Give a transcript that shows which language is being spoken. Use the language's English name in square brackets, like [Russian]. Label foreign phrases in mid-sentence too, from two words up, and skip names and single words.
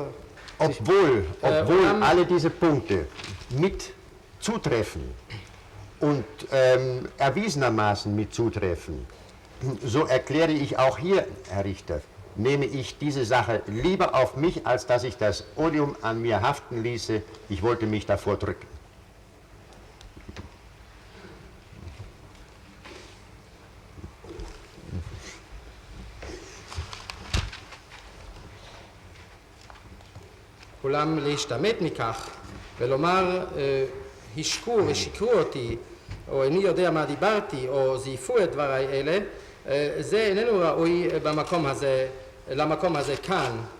[German] Obwohl alle diese Punkte mit zutreffen und erwiesenermaßen mit zutreffen, so erkläre ich auch hier, Herr Richter, nehme ich diese Sache lieber auf mich, als dass ich das Odium an mir haften ließe. Ich wollte mich davor drücken. [Hebrew] אולם להשתמט מכך ולומר השקו ושיקרו אותי או איני יודע מה דיברתי או זייפו את דבריי אלה, זה איננו ראוי למקום הזה כאן.